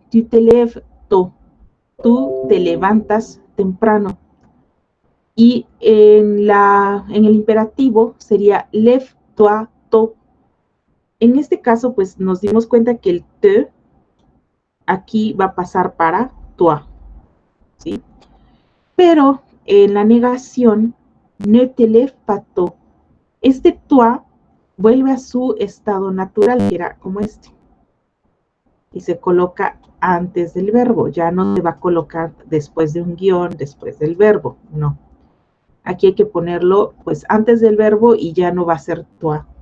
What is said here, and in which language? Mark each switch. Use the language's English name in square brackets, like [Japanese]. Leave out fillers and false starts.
[French] Tu te lèves tôt. Tú te levantas temprano. [Spanish] Y en el imperativo sería lève-toi tôt. En este caso, pues nos dimos cuenta que el te aquí va a pasar para toi, ¿sí? [French] Pero en la negación, ne te lèves pas tôt. [Spanish] Este toi vuelve a su estado natural, que era como este. Y se coloca antes del verbo, ya no se va a colocar después de un guión, después del verbo, no. Aquí hay que ponerlo pues antes del verbo y ya no va a ser toi.